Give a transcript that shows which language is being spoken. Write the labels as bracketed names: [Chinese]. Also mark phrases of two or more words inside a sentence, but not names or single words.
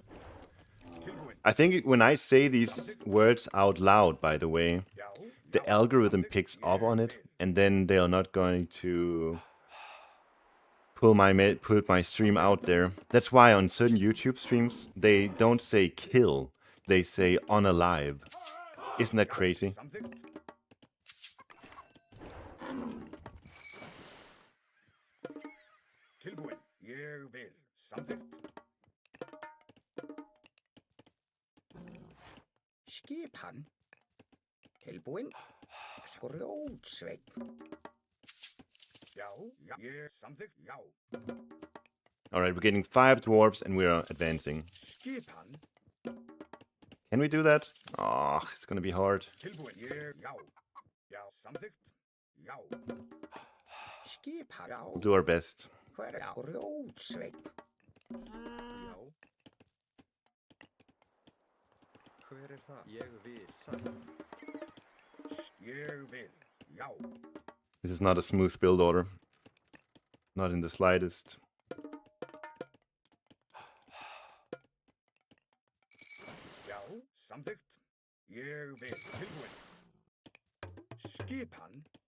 [English] I think when I say these words out loud, by the way, the algorithm picks up on it, and then they are not going to put my stream out there. That's why on certain YouTube streams, they don't say kill, they say unalive. Isn't that crazy? [Icelandic] Skipan. Tilbúin. Grjótsveinn. Samþykkt, já. [English] Alright, we're getting 5 dwarves and we are advancing. [Icelandic] Skipan. [English] Can we do that? Oh, it's gonna be hard. [Icelandic] Tilbúin, já. Já, samþykkt, já. Skipan, já. [English] We'll do our best. [Icelandic] Hver grjótsveinn? Já. Hver það? Ég vil, sagt. Ég vil, já. [English] This is not a smooth build order. Not in the slightest. [Icelandic] Já, samþykkt. Ég vil, tilbúin. Skipan.